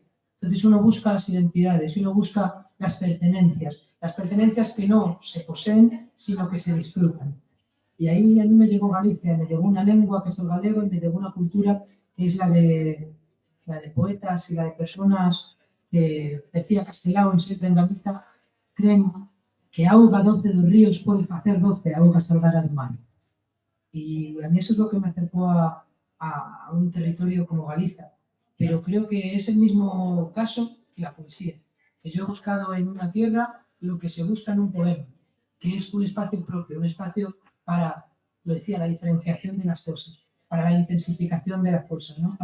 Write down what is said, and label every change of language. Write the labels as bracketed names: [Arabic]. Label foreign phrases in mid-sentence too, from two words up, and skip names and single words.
[Spanish] Entonces uno busca las identidades, uno busca las pertenencias que no se poseen, sino que se disfrutan. Y ahí a mí me llegó Galicia, me llegó una lengua que es el galego y me llegó una cultura que es la de poetas y la de personas que, decía Castelao en Sempre en Galiza, creen que [Galician] auga 12 dos ríos pode facer 12 augas salgar do mar. [Spanish] Y a mí eso es lo que me acercó a un territorio como Galicia. Pero creo que es el mismo caso que la poesía, que yo he buscado en una tierra lo que se busca en un poema, que es un espacio propio, un espacio para, lo decía, la diferenciación de las cosas, para la intensificación de las cosas, ¿no?